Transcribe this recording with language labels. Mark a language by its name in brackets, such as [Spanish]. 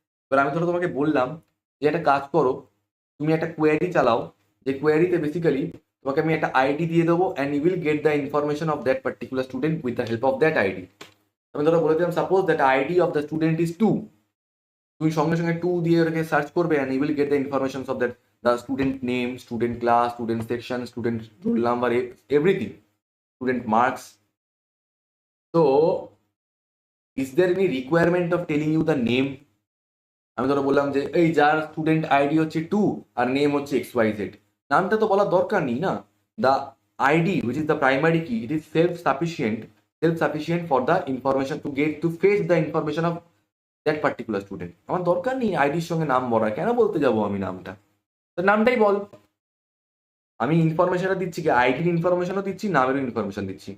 [Bangla] এবার আমি ধরো তোমাকে বললাম যে একটা কাজ করো, তুমি একটা কোয়েরি চালাও, যে কোয়েরিতে বেসিক্যালি তোমাকে আমি একটা আইডি দিয়ে দেবো [English] And you will get the information of that particular student with the help of that ID. [Bangla] আমি ধরো বলে দিলাম [English] suppose that ID of the student is 2, [Bangla] তুমি সঙ্গে সঙ্গে 2 দিয়ে ওটাকে সার্চ করবে [English] And you will get the information of that, the student name, student class, student section, student roll number, everything, student marks. So, is there any requirement of telling you the name? [Bangla] আমি ধরো বললাম যে এই যার student ID হচ্ছে 2 আর name হচ্ছে XYZ, নামটা তো বলার দরকার নেই না। [English] The ID which is the primary key, it is self sufficient for the information to get to fetch the information of that particular student. [Bangla] আমার দরকার নেই আইডির সঙ্গে নাম বলা, কেন বলতে যাবো আমি নামটা? তো নামটাই বল। আমি ইনফরমেশনটা দিচ্ছি কি, আইডির ইনফরমেশনও দিচ্ছি, নামেরও ইনফরমেশন দিচ্ছি।